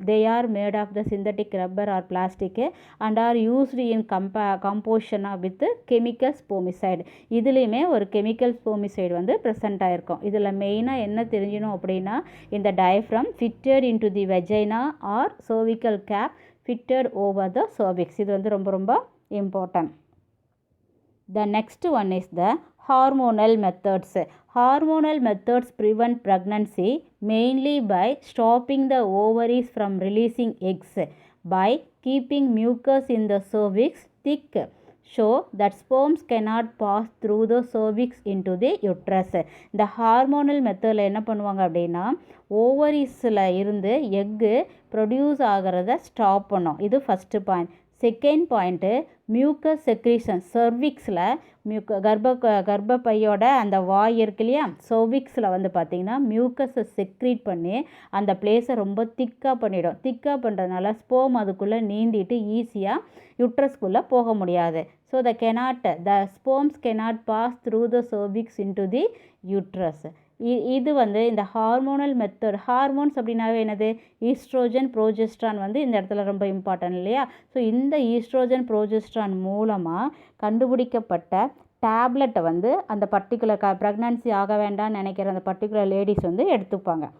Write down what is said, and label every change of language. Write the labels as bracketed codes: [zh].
[en] They are made of the synthetic rubber or plastic and are used in கம்போஷனாக with chemical spermicide. [ta] இதுலேயுமே ஒரு chemical ஸ்போமிசைடு வந்து present ஆகிருக்கும். இதில் மெயினாக என்ன தெரிஞ்சிடும் அப்படின்னா, இந்த [en] Diaphragm fitted into the vagina or cervical cap fitted over the cervix. [ta] இது வந்து ரொம்ப ரொம்ப important. [en] The next one is the hormonal methods. Hormonal methods prevent pregnancy mainly by stopping the ovaries from releasing eggs by keeping mucus in the cervix thick so that sperms cannot pass through the cervix into the uterus. [ta] இந்த hormonal மெத்தடில் என்ன பண்ணுவாங்க அப்படின்னா, ஓவரிஸில் இருந்து egg produce ஆகிறத stop பண்ணும். இது first point. Second point, mucus secretion. சர்விக்ஸில் கர்ப்பப்பையோட அந்த வாய் இருக்கு இல்லையா, சர்விக்ஸில் வந்து பார்த்திங்கன்னா மியூக்கஸை செக்ரீட் பண்ணி அந்த பிளேஸை ரொம்ப திக்காக பண்ணிடும். திக்காக பண்ணுறதுனால ஸ்போம் அதுக்குள்ளே நீந்திட்டு ஈஸியாக யுட்ரஸ்குள்ளே போக முடியாது. So [en] the sperms cannot pass through the cervix into the uterus. [ta] இது வந்து இந்த ஹார்மோனல் மெத்தட். ஹார்மோன்ஸ் அப்படின்னாவே என்னது, ஈஸ்ட்ரோஜன் ப்ரோஜெஸ்ட்ரான் வந்து இந்த இடத்துல ரொம்ப இம்பார்ட்டன்ட் இல்லையா. ஸோ இந்த ஈஸ்ட்ரோஜன் ப்ரோஜெஸ்ட்ரான் மூலமாக கண்டுபிடிக்கப்பட்ட டேப்லெட்டை வந்து அந்த பர்டிகுலர் ப்ரெக்னன்சி ஆக வேண்டாம்னு நினைக்கிற அந்த பர்டிகுலர் லேடிஸ் வந்து எடுத்துப்பாங்க.